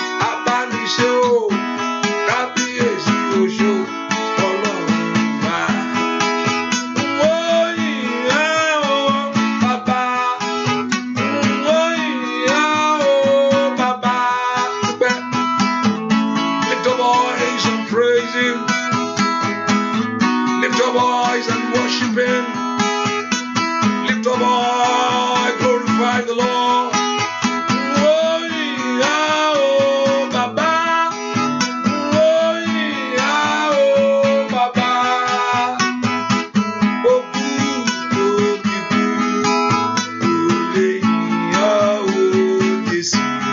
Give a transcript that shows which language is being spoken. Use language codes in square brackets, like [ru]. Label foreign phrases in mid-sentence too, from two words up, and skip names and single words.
[yo] Abániṣe o, kábíyèsí o ṣe o, Ọlọ́run wa. N ó yìn ọ́ o, Bàbá. N ó yìn ọ́ o, Bàbá. Dúpẹ́. [en] Lift your voice and praise him. Lift your voice and worship him. Lift your voice, glorify the Lord. [yo] N ó yìn ọ́ o, Bàbá. N ó yìn ọ́ o, Bàbá. Òkú tó ti kú, kò lè yìn ọ́ o, Jésù.